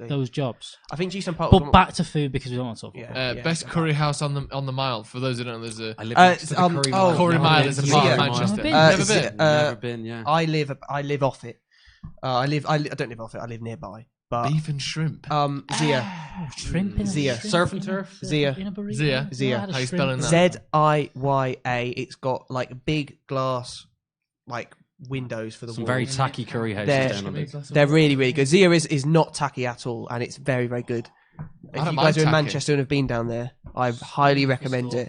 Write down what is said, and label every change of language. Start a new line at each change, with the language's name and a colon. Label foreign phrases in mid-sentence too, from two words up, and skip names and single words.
English: those jobs. I think Jason Park. But back to food because we don't want to talk about it. Yeah. Best curry house on the mile. For those who don't know, there's a I live next to the Curry Mile. Curry Never Mile been is a to part the of Curry Manchester. Never been. Never is been. it, Never been, yeah. I live off it. I don't live off it. I live nearby. But Beef and shrimp. Zia, Oh, shrimp in Zia. a shrimp Surf and in a- turf? Zia. Zia. In a burrito. Zia. Zia. I had a How you shrimp spelling in that? Ziya. It's got like big glass, like windows for the Some wall. very tacky curry houses They're, down under. they're really, really good. Zia is not tacky at all, and it's very, very good. If don't you mind guys are in tacky. Manchester and have been down there, I highly recommend it.